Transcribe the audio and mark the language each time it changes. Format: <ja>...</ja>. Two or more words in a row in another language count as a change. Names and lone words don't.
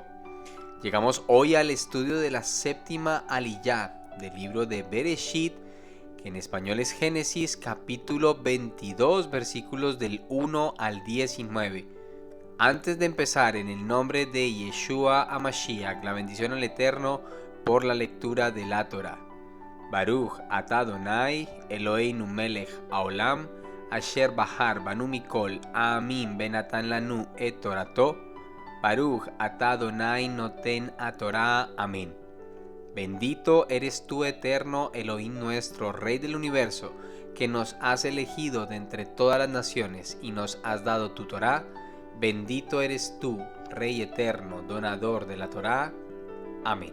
<es>Llegamos hoy al estudio de la séptima aliyá del libro de Bereshit, que en español es Génesis, capítulo 22, versículos del 1 al 19. Antes de empezar, en el nombre de Yeshua HaMashiach, la bendición al Eterno por la lectura de la Torah.</es> <he>ברוך אתה אדוני אלוהינו מלך העולם אשר בחר בנו מכל העמים ונתן לנו את תורתו. ברוך אתה אדוני נותן התורה.</he> <es>Amén. Bendito eres tú, Eterno Elohim nuestro, Rey del universo, que nos has elegido de entre todas las naciones y nos has dado tu Torah. Bendito eres tú, Rey eterno, donador de la Torá. Amén.</es>